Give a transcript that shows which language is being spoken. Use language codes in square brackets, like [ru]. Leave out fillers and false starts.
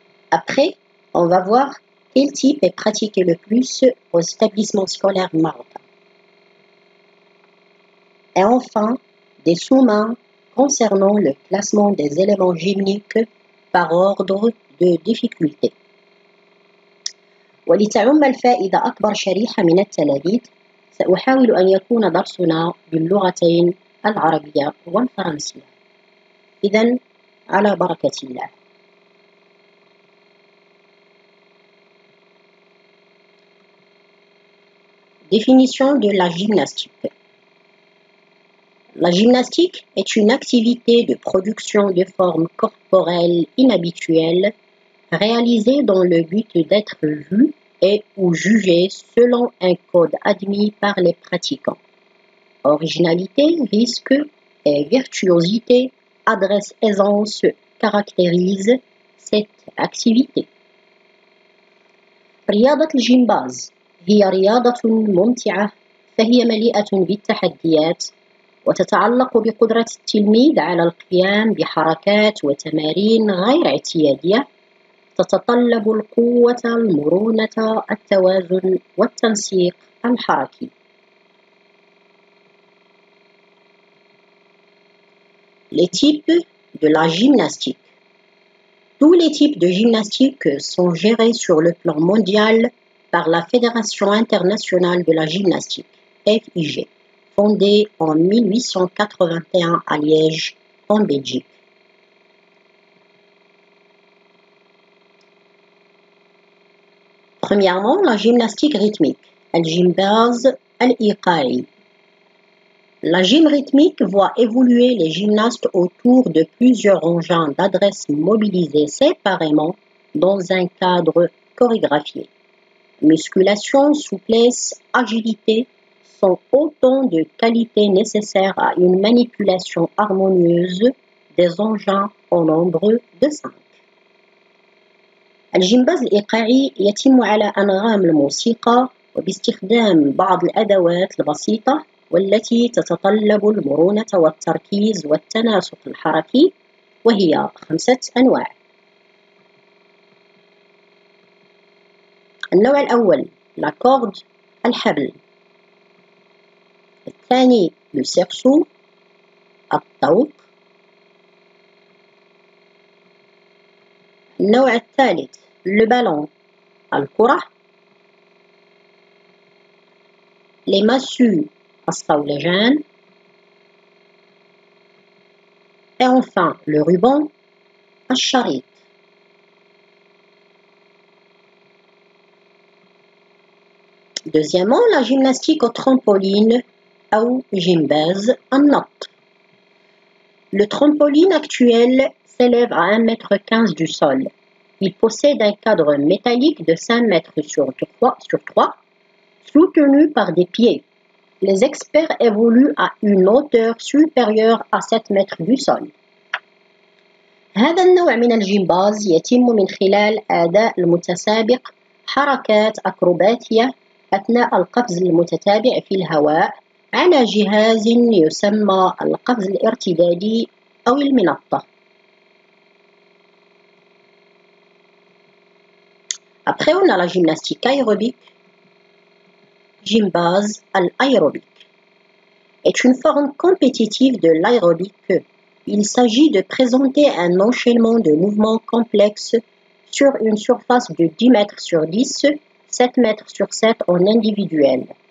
[fr] Après, on va voir quel type est pratiqué le plus aux établissements scolaires marocains. Et enfin, des sous-mains concernant le classement des éléments gymniques par ordre de difficulté. [ar] ولتعم الفائدة أكبر شريحة من التلاميذ، سأحاول أن يكون درسنا باللغتين العربية والفرنسية. إذن على بركة الله. [fr] Définition de la gymnastique. La gymnastique est une activité de production de formes corporelles inhabituelles réalisée dans le but d'être vue et ou jugée selon un code admis par les pratiquants. Originalité, risque et virtuosité, adresse, aisance caractérisent cette activité. [ar] رياضة الجمباز هي رياضة ممتعة، فهي مليئة بالتحديات وتتعلق بقدرة التلميذ على القيام بحركات وتمارين غير اعتيادية تتطلب القوة، المرونة، التوازن والتنسيق الحركي. [fr] Les types de la gymnastique. Tous les types de gymnastique sont gérés sur le plan mondial par la Fédération internationale de la gymnastique, FIG, fondée en 1881 à Liège, en Belgique. Premièrement, la gymnastique rythmique, الجمباز الإيقاعي. La gym rythmique voit évoluer les gymnastes autour de plusieurs engins d'adresse mobilisés séparément dans un cadre chorégraphié. Musculation, souplesse, agilité sont autant de qualités nécessaires à une manipulation harmonieuse des engins au nombre de 5. [ar] الجمباز الإيقاعي يتم على أنغام الموسيقى وباستخدام بعض الأدوات البسيطة والتي تتطلب المرونة والتركيز والتناسق الحركي، وهي 5 أنواع. النوع الأول la corde الحبل. الثاني le cerceau الطوق. النوع الثالث le ballon الكرة. [fr] les massues الصولجان. Et enfin le ruban الشريط. Deuxièmement, la gymnastique au trampoline ou جمباز النط. Le trampoline actuel s'élève à 1,15 m du sol. Il possède un cadre métallique de 5 mètres sur 3, soutenu par des pieds. Les experts évoluent à une hauteur supérieure à 7 mètres du sol. [ar] هذا النوع من الجمباز يتم من خلال أداء المتسابق حركات أكروباتية أثناء القفز المتتابع في الهواء على جهاز يسمى القفز الارتدادي أو المنطة. [fr] Après, on a la gymnastique aérobique. Gymbase, l'aérobique est une forme compétitive de l'aérobique Il s'agit de présenter un enchaînement de mouvements complexes sur une surface de 10 mètres sur 10, 7 mètres sur 7 en individuel.